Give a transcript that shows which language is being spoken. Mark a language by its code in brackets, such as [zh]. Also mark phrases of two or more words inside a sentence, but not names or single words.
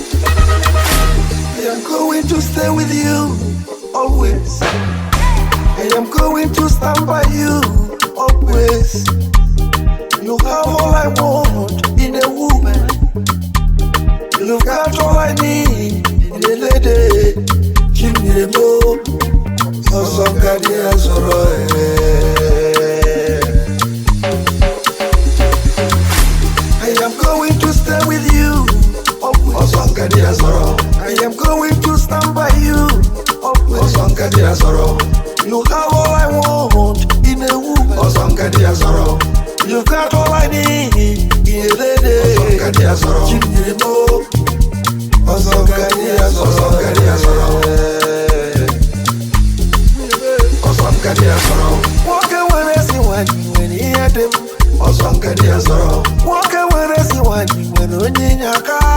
[en] I am going to stay with you always. I am going to stand by you always. You have all I want in a woman. You've got all I need in a lady. [ig] Chinyere mo, ọsọ ngadi azọrọ, eh. [en] I am going to stay with you always. I am going to stand by you always. You have all I want in a woman. You've got all I need in a lady. [ig] Chinyere mo, ọsọ ngadi azọrọ. Nwoke nwere ezi nwanyị nwere ihe dị m. Nwoke nwere ezi nwanyị nwere onye inye aka.